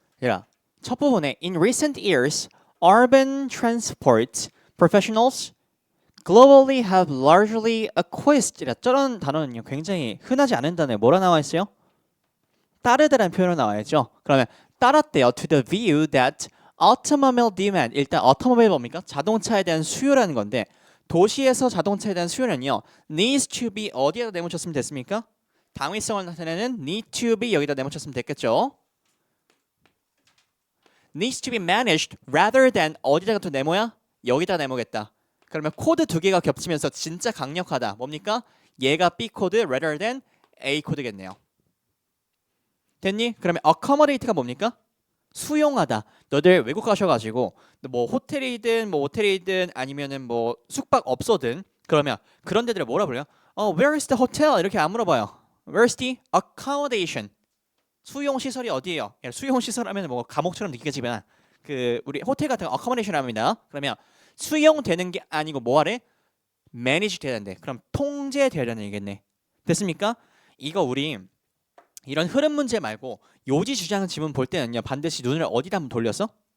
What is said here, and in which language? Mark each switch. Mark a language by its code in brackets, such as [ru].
[ko] 얘들아, 첫 부분에 [en] In recent years, urban transport professionals globally have largely acquiesced. [ko] 저런 단어는요 굉장히 흔하지 않은 단어에 뭐라 나와 있어요? 따르다라는 표현으로 나와야죠. 그러면 따랐대요. [en] To the view that automobile demand. [ko] 일단 automobile 뭡니까? 자동차에 대한 수요라는 건데 도시에서 자동차에 대한 수요는요 [en] needs to be [ko] 어디에다 내묻혔으면 됐습니까? 당위성을 나타내는 [en] need to be [ko] 여기다 내묻혔으면 됐겠죠. [en] needs to be managed rather than [ko] 어디다가 또 네모야? 여기다 네모겠다. 그러면 코드 두 개가 겹치면서 진짜 강력하다. 뭡니까? 얘가 B 코드 [en] rather than [ko] A 코드겠네요. 됐니? 그러면 accommodate가 뭡니까? 수용하다. 너들 외국 가셔가지고 뭐 호텔이든 뭐 모텔이든 아니면은 뭐 숙박업소든 그러면 그런 데들을 뭐라 불러요? [en] Where is the hotel? [ko] 이렇게 안 물어봐요. [en] Where's the accommodation? [ko] 수용 시설이 어디예요? 수용 시설 하면 뭐 감옥처럼 느껴지면 그 우리 호텔 같은 거 accommodation 합니다. 그러면 수용되는 게 아니고 뭐하래? manage 돼야 된대. 그럼 통제돼야 되는 얘기겠네. 됐습니까? 이거 우리 이런 흐름 문제 말고 요지 주장 지문 볼 때는요 반드시 눈을 어디다 한번 돌렸어?